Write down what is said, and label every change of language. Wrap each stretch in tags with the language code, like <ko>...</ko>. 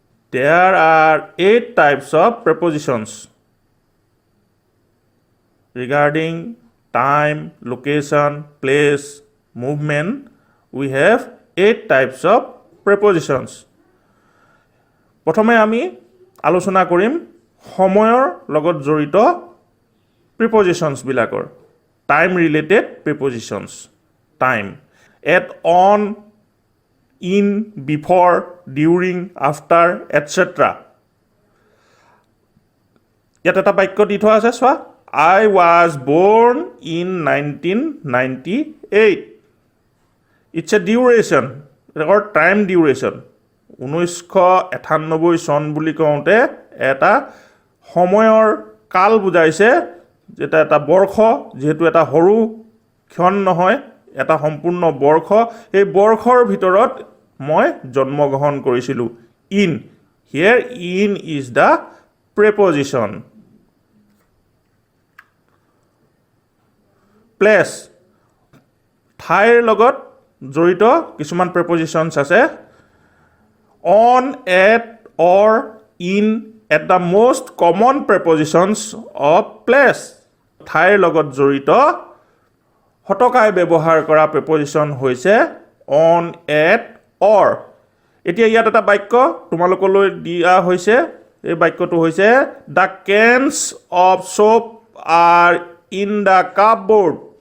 <en>There are 8 types of prepositions. Regarding time, location, place, movement, we have 8 types of prepositions.</en> <as>প্ৰথমে আমি আলোচনা কৰিম সময়ৰ লগত জড়িত prepositions বিলাকৰ।</as> <en>Time related prepositions. Time. At, on, in, before, during, after, etc.</en> <as>ইয়াত এটা বাক্য দি থোৱা আছে চোৱা।</as> <en>I was born in 1998. It's a duration, or time duration.</en> <as>1998 চন বুলি কওঁতে এটা সময়ৰ কাল বুজাইছে, যেটা এটা বৰ্ষ, যেহেতু এটা সৰু ক্ষণ নহয়, এটা সম্পূৰ্ণ বৰ্ষ। এই বৰ্ষৰ ভিতৰত মই জন্মগ্ৰহণ কৰিছিলোঁ।</as> <en>In, here in is the preposition.</en> <as>Place, ঠাইৰ লগত জড়িত কিছুমান প্ৰেপজিশ্যনছ আছে।</as> <en>On, at, or, in, at the most common prepositions of place.</en> <as>ঠাইৰ লগত জড়িত হতকাই ব্যৱহাৰ কৰা প্ৰেপজিশ্যন হৈছে on, at, or. এতিয়া ইয়াত এটা বাক্য তোমালোকলৈ দিয়া হৈছে। এই বাক্যটো হৈছে</as> <en>the cans of soap are in the cupboard.</en>